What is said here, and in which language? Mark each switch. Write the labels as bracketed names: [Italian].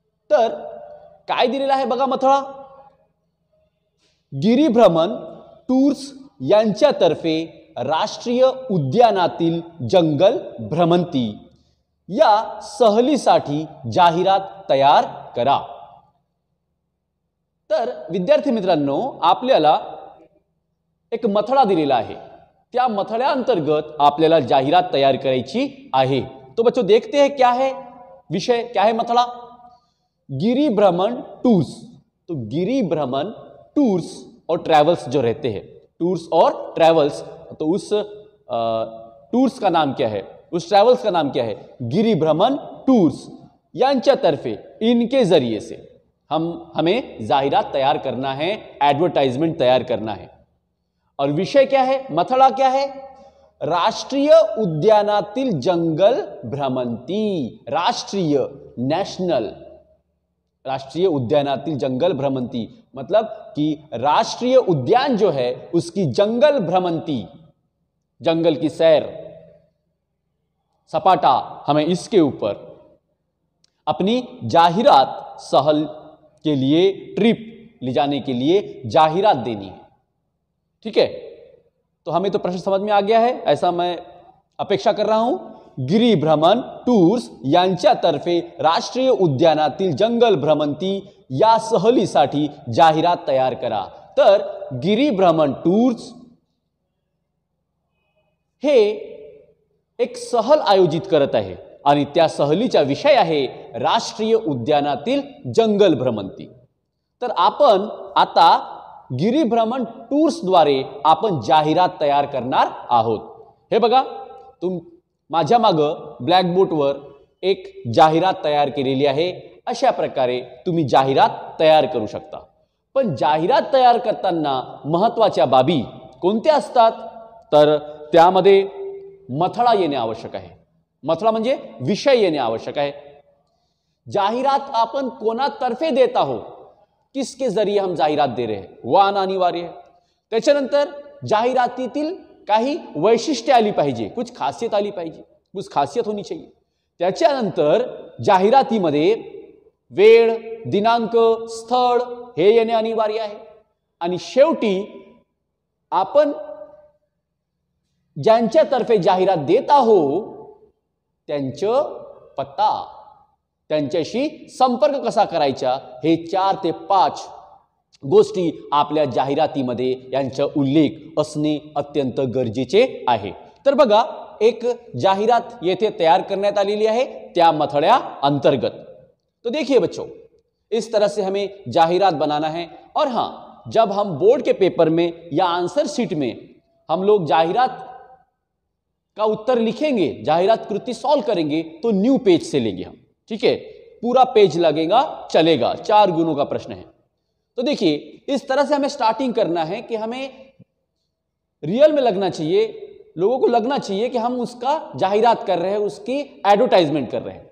[Marathi] तर काय दिलेला आहे बघा मथळा, गिरिभ्रमण टूर्स यांच्यातर्फे राष्ट्रीय उद्यानातील जंगल भ्रमंती या सहलीसाठी जाहिरात तयार करा। तर विद्यार्थी मित्रांनो, आपल्याला एक मथळा दिलेला आहे, त्या मथळ्याअंतर्गत आपल्याला जाहिरात तयार करायची आहे। [Hindi] तो बच्चों देखते हैं क्या है विषय, क्या है मथड़ा, गिरिभ्रमण टूर्स। तो गिरिभ्रमण टूर्स और ट्रैवल्स जो रहते हैं, टूर्स और ट्रैवल्स, तो उस टूर्स का नाम क्या है, उस ट्रैवल्स का नाम क्या है, [Marathi] गिरिभ्रमण टूर्स यांच्यातर्फे, [Hindi] इनके जरिए से हमें जाहिरात तैयार करना है, एडवर्टाइजमेंट तैयार करना है। और विषय क्या है, मथड़ा क्या है, [Marathi] राष्ट्रीय उद्यानातील जंगल भ्रमंती, [Hindi] राष्ट्रीय, नेशनल, राष्ट्रीय उद्यानातील जंगल भ्रमंती मतलब कि राष्ट्रीय उद्यान जो है उसकी जंगल भ्रमंती, जंगल की सैर सपाटा, हमें इसके ऊपर अपनी जाहिरात सहल के लिए, ट्रिप ले जाने के लिए जाहिरात देनी है। ठीक है, तो हमें तो प्रश्न समझ में आ गया है, ऐसा मैं अपेक्षा कर रहा हूं। [Marathi] गिरिभ्रमण टूर्स यांच्यातर्फे राष्ट्रीय उद्यानातील जंगल भ्रमंती या सहलीसाठी जाहिरात तयार करा। तर गिरिभ्रमण टूर्स हे एक सहल आयोजित करत आहे आणि त्या सहलीचा विषय आहे राष्ट्रीय उद्यानातील जंगल भ्रमंती। तर आपण आता गिरिभ्रमण टूर्सद्वारे आपण जाहिरात तयार करणार आहोत। हे बघा, माझ्या मागं ब्लॅकबोर्डवर एक जाहिरात तयार केलेली आहे। अशा प्रकारे तुम्ही जाहिरात तयार करू शकता। पण जाहिरात तयार करताना महत्त्वाच्या बाबी कोणत्या असतात, तर त्यामध्ये मथळा येणे आवश्यक आहे। मथळा म्हणजे विषय येणे आवश्यक आहे। जाहिरात आपण कोणातर्फे देत आहोत, [Hindi] किसके जरिए हम जाहिरात दे रहे हैं, [Marathi] वो आना अनिवार्य है। त्याच्यानंतर जाहिरातीतील काही वैशिष्ट्ये आली पाहिजे, कुछ खासियत आली पाहिजे, [Hindi] कुछ खासियत होनी चाहिए। [Marathi] त्याच्यानंतर जाहिरातीमध्ये वेळ, दिनांक, स्थळ हे येणे अनिवार्य आहे। आणि शेवटी आपण ज्यांच्यातर्फे जाहिरात देत आहोत त्यांचं पत्ता, त्यांच्याशी संपर्क कसा करायचा, हे 4 ते 5 गोष्टी आपल्या जाहिरातीमध्ये यांचा उल्लेख असणे अत्यंत गरजेचे आहे। तर बघा, एक जाहिरात येथे तैयार करण्यात आलेली आहे त्या मथळ्या अंतर्गत। [Hindi] तो देखिए बच्चों, इस तरह से हमें जाहिरात बनाना है। और हाँ, जब हम बोर्ड के पेपर में या आंसर शीट में हम लोग जाहिरात का उत्तर लिखेंगे, जाहिरात कृति सॉल्व करेंगे तो न्यू पेज से लेंगे हम, ठीक है। पूरा पेज लगेगा, चलेगा, 4 गुणों का प्रश्न है। तो देखिए इस तरह से हमें स्टार्टिंग करना है कि हमें रियल में लगना चाहिए, लोगों को लगना चाहिए कि हम उसका जाहिरात कर रहे हैं, उसकी एडवर्टाइजमेंट कर रहे हैं।